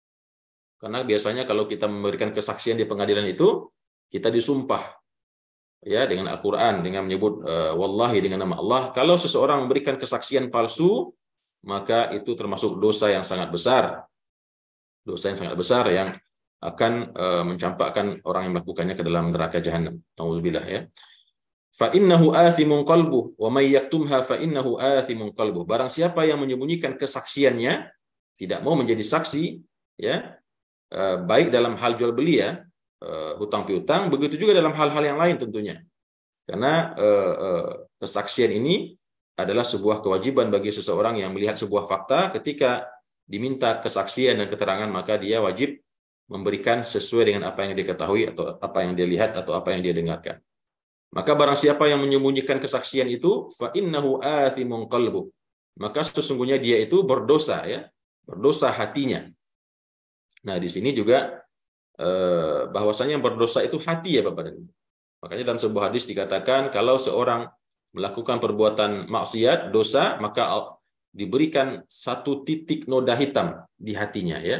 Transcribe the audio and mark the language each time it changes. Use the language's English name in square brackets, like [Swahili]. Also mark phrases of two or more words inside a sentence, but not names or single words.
[Indonesian] Karena biasanya kalau kita memberikan kesaksian di pengadilan itu, kita disumpah ya dengan Al-Quran, dengan menyebut wallahi, dengan nama Allah. Kalau seseorang memberikan kesaksian palsu, maka itu termasuk dosa yang sangat besar. Dosa yang sangat besar yang akan mencampakkan orang yang melakukannya ke dalam neraka jahanam. Nauzubillah ya. [Arabic] فإنه آثم قلبه ومن يكتمها فإنه آثم قلبه. [Indonesian] Barang siapa yang menyembunyikan kesaksiannya, tidak mau menjadi saksi ya, baik dalam hal jual beli ya, hutang piutang, begitu juga dalam hal-hal yang lain tentunya. Karena kesaksian ini adalah sebuah kewajiban bagi seseorang yang melihat sebuah fakta. Ketika diminta kesaksian dan keterangan, maka dia wajib memberikan sesuai dengan apa yang dia ketahui atau apa yang dia lihat atau apa yang dia dengarkan. Maka barang siapa yang menyembunyikan kesaksian itu, [Arabic] فإنه آثم قلبه, [Indonesian] maka sesungguhnya dia itu berdosa ya, berdosa hatinya. Nah, di sini juga bahwasanya yang berdosa itu hati ya Bapak dan Ibu. Makanya dalam sebuah hadis dikatakan kalau seorang melakukan perbuatan maksiat, dosa, maka diberikan 1 titik noda hitam di hatinya ya.